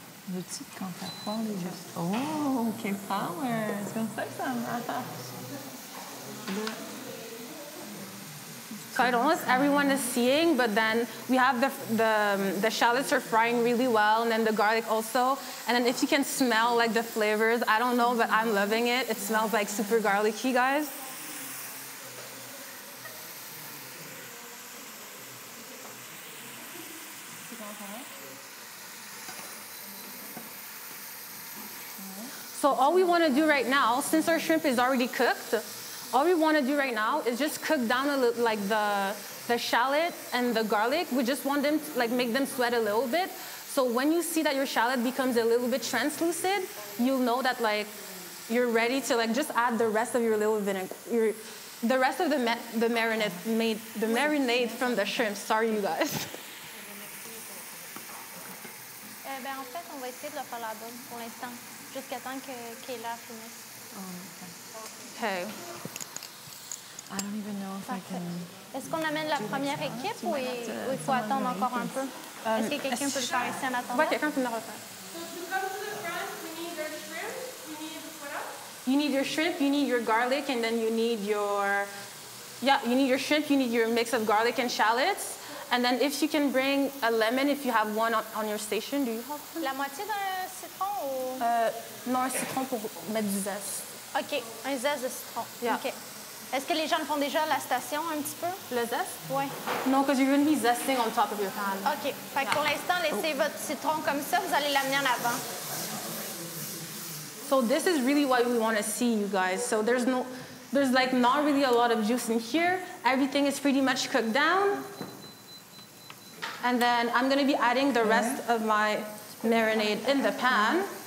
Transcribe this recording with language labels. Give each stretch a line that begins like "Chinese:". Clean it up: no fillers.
French: Veux-tu quand ta poêle est juste... Oh, OK, power! C'est comme ça que ça marche.
English: So I don't know if everyone is seeing, but then we have the shallots are frying really well, and then the garlic also. And then if you can smell like the flavors, I don't know, but I'm loving it. It smells like super garlicky, guys. So all we want to do right now, since our shrimp is already cooked, all we want to do right now is just cook down a little, like the shallot and the garlic. We just want them to, like, make them sweat a little bit. So when you see that your shallot becomes a little bit translucent, you'll know that like you're ready to like just add the rest of your little vinegar, the rest of the marinade from the shrimp. Sorry, you guys.
French: Ben, en fait, on va essayer de le faire là-bas pour l'instant, jusqu'à temps que Kayla finisse.
English: Oh, Okay. I don't even know if I can...
French: Est-ce qu'on amène la première équipe ou il faut attendre encore un peu? Est-ce que quelqu'un peut le faire ici en attendant? Ouais, quelqu'un peut le refaire.
English: So to come to the front, we need our shrimp, we need what else? You need your shrimp, you need your garlic, and then you need your, you need your shrimp, you need your mix of garlic and shallots. And then if you can bring a lemon, if you have one on your station, do you have one?
French: La moitié d'un citron ou... Non, un citron pour mettre du zeste. OK, un zeste de citron.
English: Yeah. OK.
French: Est-ce que les gens le font déjà à la station un petit peu? Le zeste? Oui.
English: No, because you're going to be zesting on top of your pan. OK.
French: Fait que pour l'instant, laissez votre citron comme ça. Vous allez l'amener en avant.
English: So this is really what we want to see, you guys. So there's like not really a lot of juice in here. Everything is pretty much cooked down. And then I'm going to be adding the rest of my marinade in the pan.